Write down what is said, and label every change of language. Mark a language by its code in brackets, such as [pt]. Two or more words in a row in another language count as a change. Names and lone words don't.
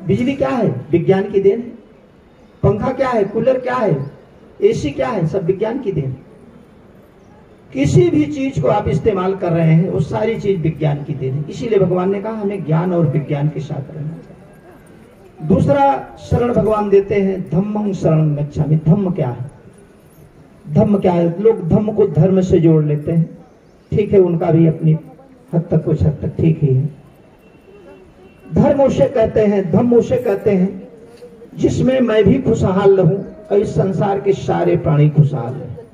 [hi] बिजली क्या है? विज्ञान की देन है। पंखा क्या है? कूलर क्या है? एसी क्या है? सब विज्ञान की देन। किसी भी चीज को आप इस्तेमाल कर रहे हैं वो सारी चीज विज्ञान की देन है। इसीलिए भगवान ने कहा हमें ज्ञान और विज्ञान के साथ रहना चाहिए। दूसरा शरण भगवान देते हैं [pi] धम्मं शरणं गच्छामि। [hi] धम्म क्या है? धम्म क्या है? लोग धम्म को धर्म से जोड़ लेते हैं, ठीक है, उनका भी अपनी हद तक कुछ हद तक ठीक ही है। धर्म उसे कहते हैं, धम्म उसे कहते हैं जिसमें मैं भी खुशहाल रहूं और इस संसार के सारे प्राणी खुशहाल रहे।